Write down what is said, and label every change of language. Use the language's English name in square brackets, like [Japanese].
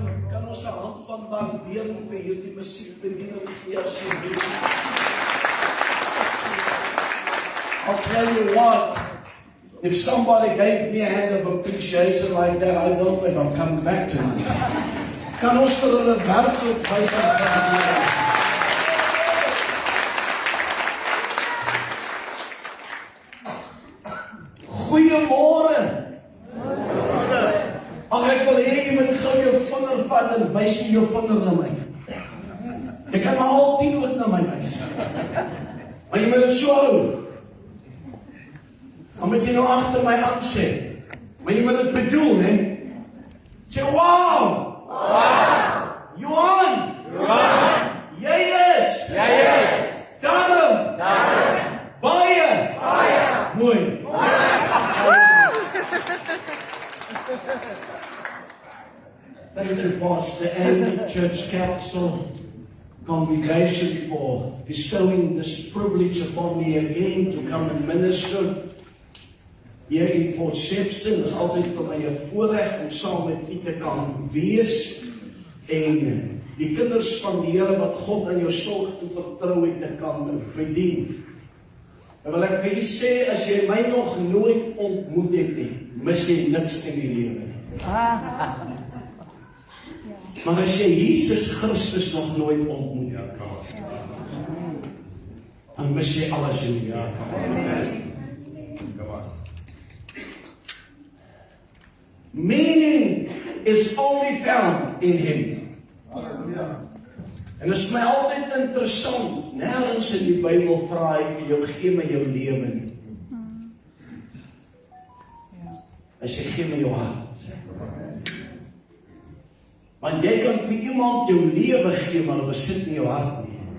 [Afrikaans] Kan ons 'n hand van waardering vir hierdie musiekbediening gee asseblief? [English] I'll tell you what, if somebody gave me a hand of appreciation like that, I don't think I'll come back tonight. [Afrikaans] Kan ons vir hulle werklik wys wat gebeur? Goeiemôre. Ag ek wil hê jy moet gou jou vinger vat en wys jy jou vinger na my. Jy kan maar al 10 ook na my wys. Maar jy moet dit so hou. Dan moet jy nou agter my aan sê. Maar jy moet dit bedoel, hè? Sê wow! Johan! Jy is! Daarom! Baie! Mooi! [English] Thank you, Pastor and Church Council congregation for bestowing this privilege upon me again to come and minister [Afrikaans] hier [English] in Port Shepstone. [Afrikaans] Dit is altyd vir my 'n voorreg om saam met u te kan wees en die kinders van die Here wat God aan jou sorg toe vertrou het te kan bedien. En wil ek vir julle sê, as jy my nog nooit ontmoet het nie, mis jy niks in die lewe nie. Maar as jy Jesus Christus nog nooit ontmoet het, dan mis jy alles in die lewe. [English] Meaning is only found in Him. [Afrikaans] En dit is my altyd interessant, nêrens in die Bybel vra hy vir jou, gee my jou lewe nie. Hy sê, gee my jou hart. Want jy kan vir iemand jou lewe gee, maar hulle besit nie jou hart nie.